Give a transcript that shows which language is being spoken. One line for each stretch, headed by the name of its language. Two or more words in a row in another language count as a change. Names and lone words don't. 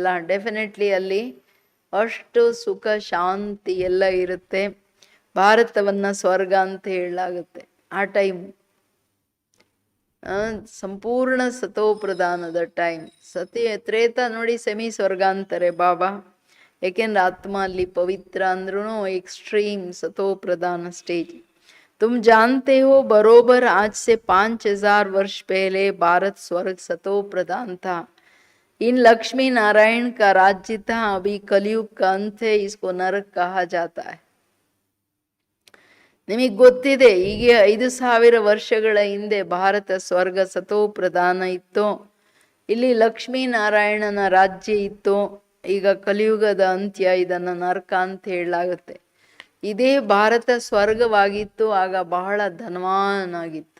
Kannada: ಡೆಫಿನೆಟ್ಲಿ ಅಲ್ಲಿ ಅಷ್ಟು ಸುಖ ಶಾಂತಿ ಎಲ್ಲ ಇರುತ್ತೆ. ಭಾರತವನ್ನ ಸ್ವರ್ಗ ಅಂತ ಹೇಳಲಾಗುತ್ತೆ. ಆ ಟೈಮ್ ಸಂಪೂರ್ಣ ಸತೋ ಪ್ರಧಾನದ ಟೈಮ್. ತ್ರೇತ ನೋಡಿ ಸೆಮಿ ಸ್ವರ್ಗ ಅಂತಾರೆ ಬಾಬಾ. ಯಾಕೆಂದ್ರೆ ಆತ್ಮ ಅಲ್ಲಿ ಪವಿತ್ರ ಅಂದ್ರೂ ಎಕ್ಸ್ಟ್ರೀಮ್ ಸತೋ ಪ್ರಧಾನ ಸ್ಟೇಜ್।
Hindi: तुम जानते हो बरोबर आज से 5000 वर्ष पहले भारत स्वर्ग सतो प्रधान था। इन लक्ष्मी नारायण का राज्य था, अभी कलयुग का अंत है, इसको नरक कहा जाता है।
Kannada: ನಿಮಗೆ ಗೊತ್ತಿದೆ, ಈಗ 5000 ವರ್ಷಗಳ ಹಿಂದೆ ಭಾರತ ಸ್ವರ್ಗ ಸತೋ ಪ್ರಧಾನ ಇತ್ತು. ಇಲ್ಲಿ ಲಕ್ಷ್ಮೀ ನಾರಾಯಣನ ರಾಜ್ಯ ಇತ್ತು. ಈಗ ಕಲಿಯುಗದ ಅಂತ್ಯ, ಇದನ್ನು ನರಕ ಅಂತ ಹೇಳಲಾಗುತ್ತೆ. ಇದೇ ಭಾರತ ಸ್ವರ್ಗವಾಗಿತ್ತು, ಆಗ ಬಹಳ ಧನವಾನಾಗಿತ್ತು.